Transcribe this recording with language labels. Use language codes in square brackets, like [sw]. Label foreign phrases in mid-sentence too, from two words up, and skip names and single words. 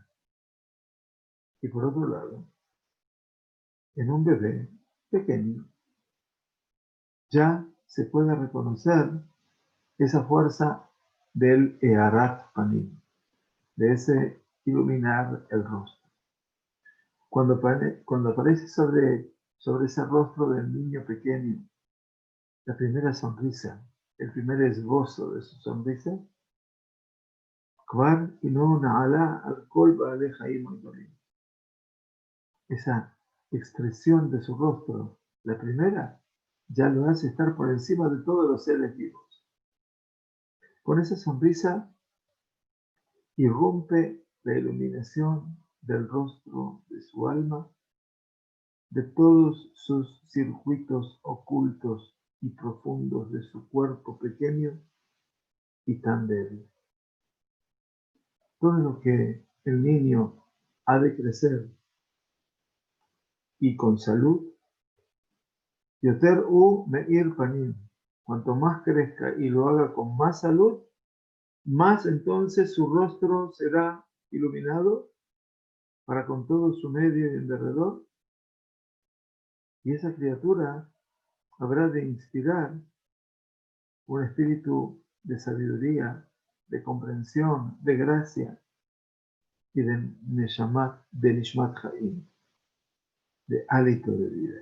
[es] Y por otro lado, en un bebé pequeño ya se puede reconocer esa fuerza del [he] הארת פנים, [es] de ese iluminar el rostro. Cuando aparece sobre ese rostro del niño pequeño la primera sonrisa, el primer esbozo de su sonrisa, [he] כבר הינו נעלה על כל בעלי חיים הגדולים. [es] Esa expresión de su rostro, la primera, ya lo hace estar por encima de todos los seres vivos. Con esa sonrisa irrumpe la iluminación del rostro de su alma, de todos sus circuitos ocultos y profundos de su cuerpo pequeño y tan débil. Todo lo que el niño ha de crecer y con salud, [he] יותר ומאיר פנים, [es] cuanto más crezca y lo haga con más salud, más entonces su rostro será iluminado para con todo su medio y en derredor, y esa criatura habrá de inspirar un espíritu de sabiduría, de comprensión, de gracia y de [he] נשמת חיים, [es] de hálito de vida.